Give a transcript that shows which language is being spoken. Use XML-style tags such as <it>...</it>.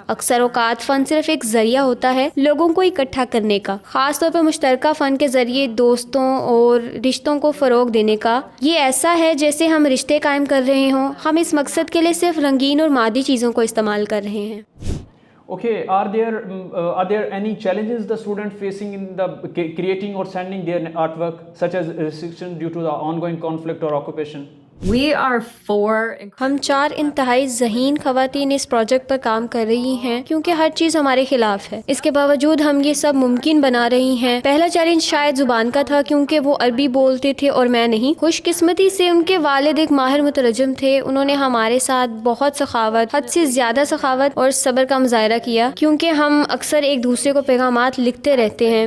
<ur>اکثر اوقات فن صرف ایک ذریعہ ہوتا ہے لوگوں کو اکٹھا کرنے کا, خاص طور پر مشترکہ فن کے ذریعے دوستوں اور رشتوں کو فروغ دینے کا. یہ ایسا ہے جیسے ہم رشتے قائم کر رہے ہوں. ہم اس مقصد کے لیے صرف رنگین اور مادی چیزوں کو استعمال کر رہے ہیں.</ur> <en>Okay, are there any challenges the student facing in the creating or sending their artwork, such as restriction due to the ongoing conflict or occupation? We are 4</en> <ur>ہم 4 انتہائی ذہین خواتین اس پروجیکٹ پر کام کر رہی ہیں کیونکہ ہر چیز ہمارے خلاف ہے. اس کے باوجود ہم یہ سب ممکن بنا رہی ہیں. پہلا چیلنج شاید زبان کا تھا کیونکہ وہ عربی بولتے تھے اور میں نہیں. خوش قسمتی سے ان کے والد ایک ماہر مترجم تھے. انہوں نے ہمارے ساتھ بہت سخاوت، حد سے زیادہ سخاوت اور صبر کا مظاہرہ کیا کیونکہ ہم اکثر ایک دوسرے کو پیغامات لکھتے رہتے ہیں.</ur>